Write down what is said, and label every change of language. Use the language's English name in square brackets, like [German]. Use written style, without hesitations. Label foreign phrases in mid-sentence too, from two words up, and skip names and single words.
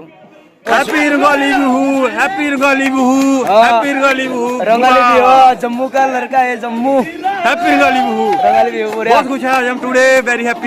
[Assamese] হেপী ৰঙালী বিহু, হেপী ৰঙালী বিহু, হেপী ৰঙালী বিহু, [Hindi] रंगाली बिहू जम्मू का लड़का है, जम्मू [Assamese] হেপী ৰঙালী বিহু। [Hindi] रंगाली बिहू बढ़िया बहुत खुश है, [English] I am today very happy.